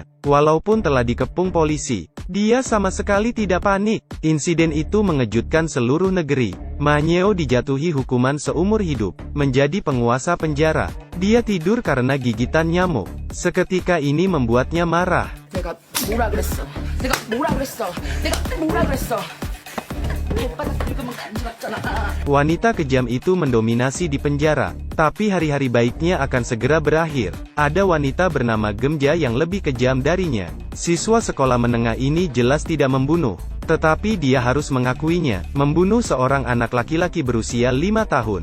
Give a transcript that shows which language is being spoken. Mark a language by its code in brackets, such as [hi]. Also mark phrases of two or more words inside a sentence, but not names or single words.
[id] Walaupun telah dikepung polisi, dia sama sekali tidak panik. Insiden itu mengejutkan seluruh negeri. Ma Nyeo dijatuhi hukuman seumur hidup, menjadi penguasa penjara. Dia tidur karena gigitan nyamuk. Seketika ini membuatnya marah. [ko] 내가 뭐라 그랬어? 내가 뭐라 그랬어? 내가 뭐라 그랬어? 오빠는 늙으면 간지 같잖아. [id] Wanita kejam itu mendominasi di penjara, tapi hari-hari baiknya akan segera berakhir. Ada wanita bernama Gemja yang lebih kejam darinya. Siswa sekolah menengah ini jelas tidak membunuh, tetapi dia harus mengakuinya, membunuh seorang anak laki-laki berusia 5 tahun.